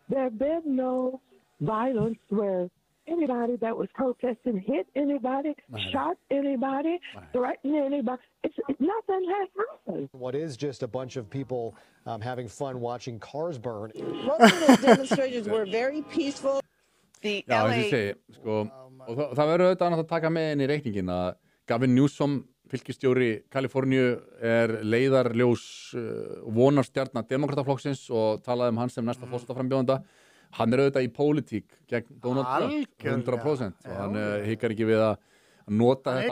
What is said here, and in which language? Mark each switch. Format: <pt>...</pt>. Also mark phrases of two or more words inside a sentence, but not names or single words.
<en>There have been no violence where anybody that was protesting hit anybody, shot anybody, threatened anybody. Nothing has happened. What is just a bunch of people having fun watching cars burn. Most of the demonstrations were very peaceful. The</en> <is>Já, LA... eins og ég segi, sko, og það verður auðvitað að taka með inn í reikningin að Gavin Newsom, fylkisstjóri Kaliforníu, er leiðarljós vonarstjarna demokrataflokksins og talaði hann sem næsta forsetaframbjóðanda. Hann er auðvitað í pólitík gegn Donald Trump, 100%, og hann hikar ekki við að nota þetta ástand.</is>